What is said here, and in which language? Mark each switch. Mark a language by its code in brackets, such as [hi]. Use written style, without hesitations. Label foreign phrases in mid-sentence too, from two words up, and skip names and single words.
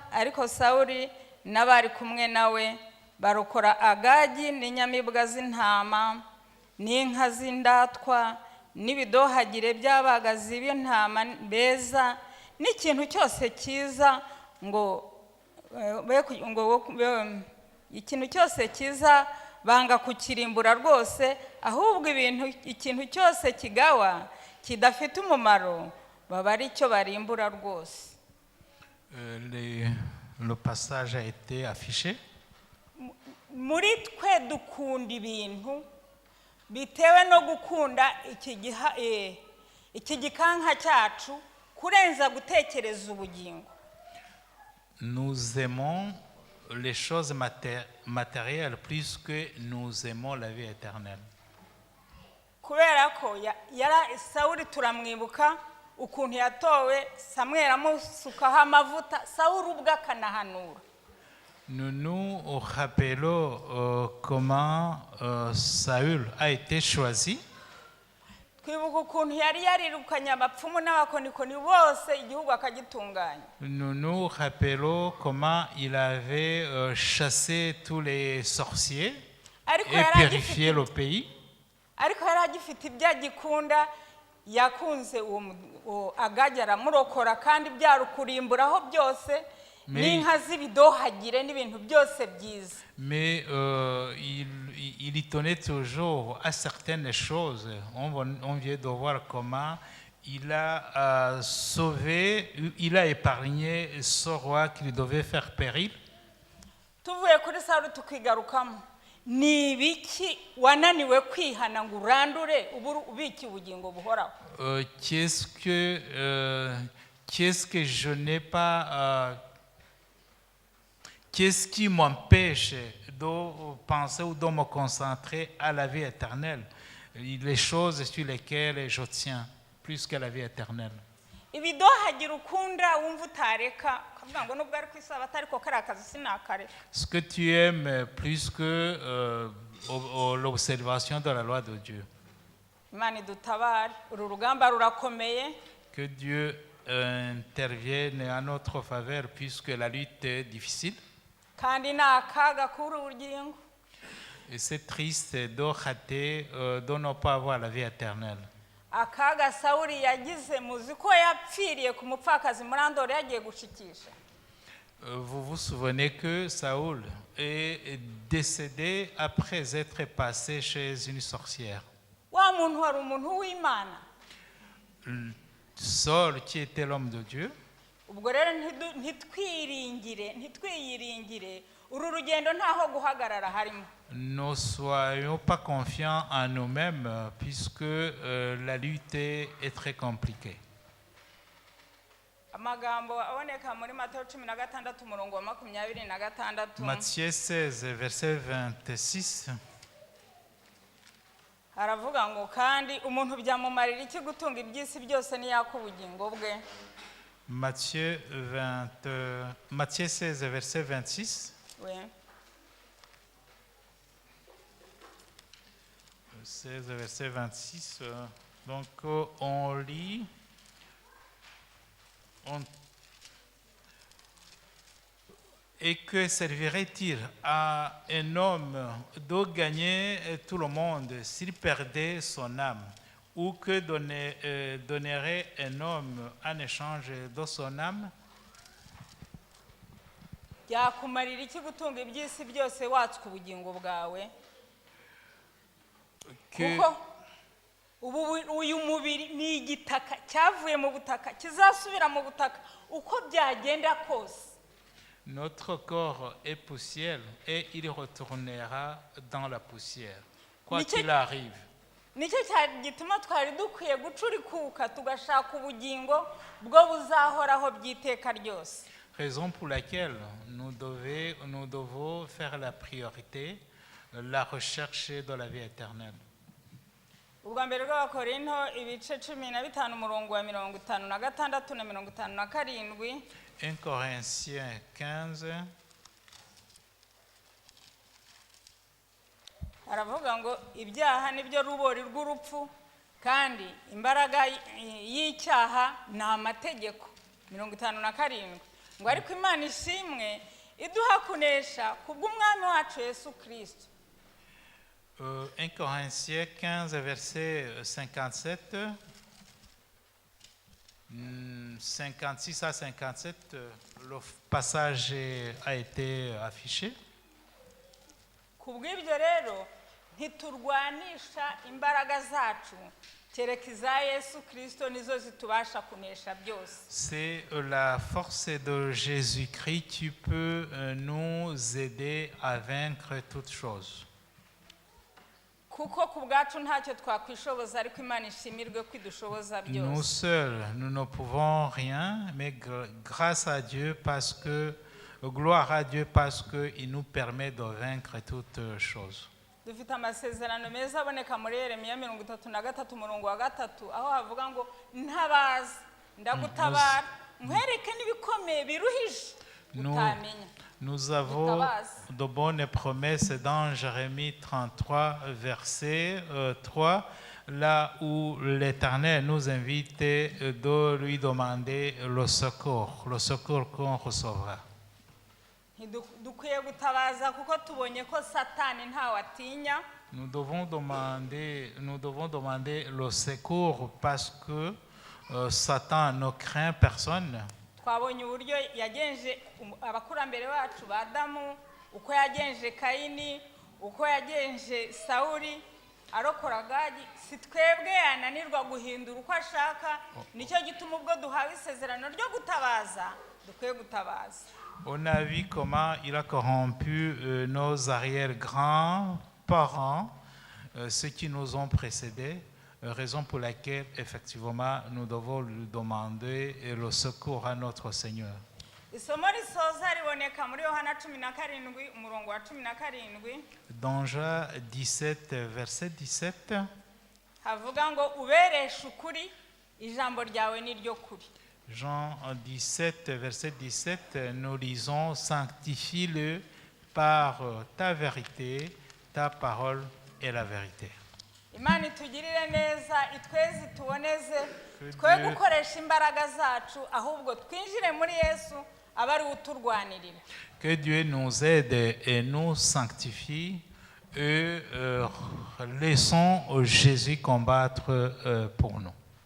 [rw] Ariko Sawuli n'abari kumwe nawe barokora Agagi n'inyamibwa z'intama n'inka z'indatwa n'ibidohagire by'abagazi b'intama beza n'ikintu cyose cyiza, ikintu cyose cyiza banga kukirimbura rwose, ahubwo ikintu cyose kigawa kidafite umumaro baba ari cyo barimbura rwose. [fr] Le passage a été affiché. [rw] Muri twe dukunda ibintu bitewe no gukunda iki gikanka cyacu kurenza gutekereza ubugingo. [fr] Nous aimons les choses matérielles plus que nous aimons la vie éternelle. [rw] Kubera ko Sawuli turamwibuka ukuntu yatowe, Samweli amusukaho amavuta, Sawuli ubwe akanahanura. [fr] Nous nous rappelons comment Saül a été choisi. [rw] Twibuka ukuntu yari yarirukanye abapfumu n'abakonikoni bose igihugu akagitunganya. [fr] Nous nous rappelons comment il avait chassé tous les sorciers et purifié le pays. [rw] Ariko yari agifite ibyo agikunda, yakunze uwo Agagi aramurokora kandi byarukurimburaho byose n'inka z'ibidohagire n'ibintu byose byiza. [fr] Mais il y tenait toujours à certaines choses. On vient de voir comment il a sauvé, il a épargné ce roi qui devait faire péril. [rw] tuvuye kuri Sawuli tukigarukamo ni ibiki wananiwe kwihana ngo urandure ubiki ubugingo buhoraho? [fr] Qu'est-ce que je n'ai pas, qu'est-ce qui m'empêche de penser ou de me concentrer à la vie éternelle, les choses sur lesquelles je tiens plus que la vie éternelle? [rw] ibidohagira ukunda wumva utareka ukavuga ngo nubwo ari ku isabato ariko kari akazi sinakare. [fr] Ce que tu aimes plus que l'observation de la loi de Dieu. [rw] Imana idutabare, uru rugamba rurakomeye. [fr] Que Dieu intervienne en notre faveur puisque la lutte est difficile. [rw] Kandi ni akaga kuri ubugingo. [fr] Et c'est triste de rater, de ne pas avoir la vie éternelle. [rw] Akaga Sawuli yagize muzi ko yapfiriye ku mupfakazi murandore yagiye gushikisha. [fr] Vous vous souvenez que Saoul est décédé après être passé chez une sorcière. [rw] Wa muntu wari umuntu w'Imana. [fr] Saul qui était l'homme de Dieu. [rw] Ubwo rero ntitwiyiringire uru rugendo ntaho guhagarara harimo. [fr] Ne soyons pas confiants en nous-mêmes puisque la lutte est très compliquée. [rw] Amagambo aboneka muri Matayo 16 umurongo wa 26. [fr] Matthieu 16 verset 26. [rw] Aravuga ngo kandi umuntu byamumarira iki gutunga iby'isi byose niyakubugingo bwe. [fr] Matthieu 16 verset 26. Oui. 16 verset 26. Donc on lit. Et que servirait-il à un homme de gagner tout le monde s'il perdait son âme? Ou que donnerait un homme en échange de son âme? [rw] Yakumarira iki gutunga iby'isi byose watswe ubugingo bwawe? Kuko uyu mubiri ni igitaka cyavuye mu butaka kizasubira mu butaka uko byagenda kose. [fr] Notre corps est poussière et il retournera dans la poussière, quoi qu'il arrive. [rw] Nicyo gituma twari dukwiye gucurikuka tugashaka ubugingo bwo buzahoraho by'iteka ryose. [fr] Raison pour laquelle nous devons faire la priorité, la recherche de la vie éternelle. [rw] Ubwa mbere rw'Abakorinto ibice 15 umurongo wa 56 na 57. [fr] 1 Corinthiens 15. [rw] Aravuga ngo ibyaha nibyo rubori rw'urupfu kandi imbaraga y'icyaha ni amategeko. 57 ngo ariko Imana ishimwe iduha kunesha kubw'umwami wacu Yesu Kristo. [fr] 1 Corinthiens 15 verset 57. 56 à 57, le passage a été affiché. [rw] Kubw'ibyo rero ntiturwanisha imbaraga zacu kereka iza Yesu Kristo nizo zitubasha kunesha byose. [fr] C'est la force de Jésus-Christ qui peut nous aider à vaincre toutes choses. [rw] Kuko ku bwacu ntacyo twakwishoboza ariko Imana ishimirwe kwidushoboza byose. [fr] Nous seuls, nous ne pouvons rien, mais grâce à Dieu parce que gloire à Dieu parce que il nous permet de vaincre toutes choses. [rw] Dufite amasezerano meza aboneka muri Yeremiya 33 umurongo wa 3 aho havuga ngo ntabaza ndagutabara nkwereke n'ibikomeye biruhije utamenya. [fr] Nous avons de bonnes promesses dans Jérémie 33, verset 3, là où l'Éternel nous invite de lui demander le secours qu'on recevra. [rw] Dukwiye gutabaza kuko tubonye ko Satani ntawatinya. [fr] Nous devons demander le secours parce que Satan ne craint personne. [rw] Twabonye uburyo yagenje abakurambere bacu ba Adamu, uko yagenje Kayini, uko yagenje Sawuli arokora Gadi. Si twebwe yananirwa guhindura uko ashaka. Nicyo gituma ubwo duhawe isezerano ryo gutabaza dukwiye gutabaza. [fr] On a vu comment il a corrompu nos arrière-grands-parents, ceux qui nous ont précédés, raison pour laquelle, effectivement, nous devons lui demander le secours à notre Seigneur. [rw] Isomo risoza riboneka muri Yohana 17 umurongo wa 17. [fr] Dans Jean 17, verset 17, [rw] havuga ngo ubereshe ukuri ijambo ryawe ni ryo kuri. [fr] Jean 17, verset 17, nous lisons « Sanctifie-le par ta vérité, ta parole est la vérité. » [rw] Imana itugirire neza itweze tuboneze twe gukoresha imbaraga zacu ahubwo twinjire muri Yesu abari uturwanirira. [fr] Que Dieu nous aide et nous sanctifie et laissons Jésus combattre pour nous.